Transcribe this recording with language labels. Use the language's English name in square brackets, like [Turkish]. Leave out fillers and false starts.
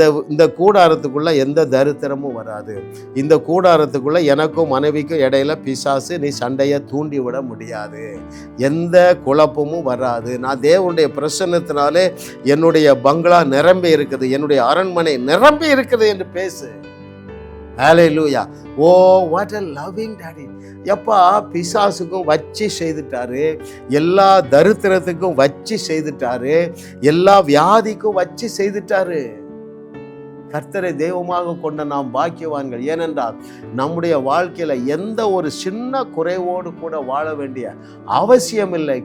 [Tamil] இந்த கூடாரத்துக்குள்ள எந்த தரித்திரமும் வராது. இந்த கூடாரத்துக்குள்ள எனக்கும் மனைவிக்கும் இடையில பிசாசு நீ சண்டையை தூண்டி விட முடியாது. எந்த குழப்பமும் வராது. நான் தேவனுடைய பிரசன்னத்தினாலே என்னுடைய பங்களா நிரம்பி இருக்குது, என்னுடைய அரண்மனை நிரம்பி இருக்குது என்று பேசு. ஹல்லேலூயா. [English] Oh what a loving daddy. [Tamil] எப்பா, பிசாசுக்கும் வச்சு செய்துட்டாரு, எல்லா தரித்திரத்துக்கும் வச்சு செய்துட்டாரு, எல்லா வியாதிக்கும் வச்சு செய்துட்டாரு. கர்த்தரை தெய்வமாக கொண்ட நாம் பாக்கியவான்கள். ஏனென்றால் நம்முடைய வாழ்க்கையில எந்த ஒரு சின்ன குறைவோடு கூட வாழ வேண்டிய அவசியம் இல்லை.